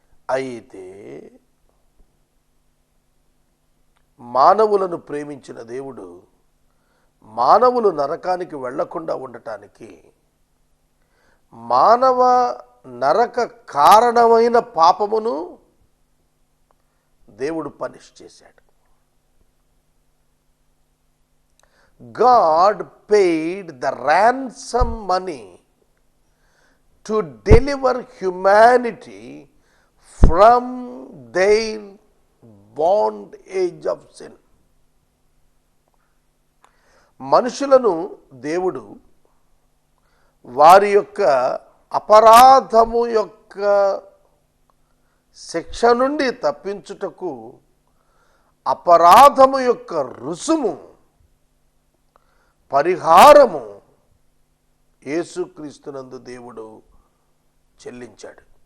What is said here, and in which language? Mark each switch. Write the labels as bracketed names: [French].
[Telugu] అయితే మానవులను ప్రేమించిన దేవుడు మానవులు నరకానికి వెళ్లకుండా ఉండటానికి మానవ నరక కారణమైన పాపమును దేవుడు పనిష్ చేశాడు. [English] God paid the ransom money to deliver humanity from their bondage of sin. [Telugu] మనుషులను దేవుడు వారి యొక్క అపరాధము యొక్క శిక్ష నుండి తప్పించుటకు అపరాధము యొక్క రుసుము పరిహారము యేసుక్రీస్తునందు దేవుడు చెల్లించాడు.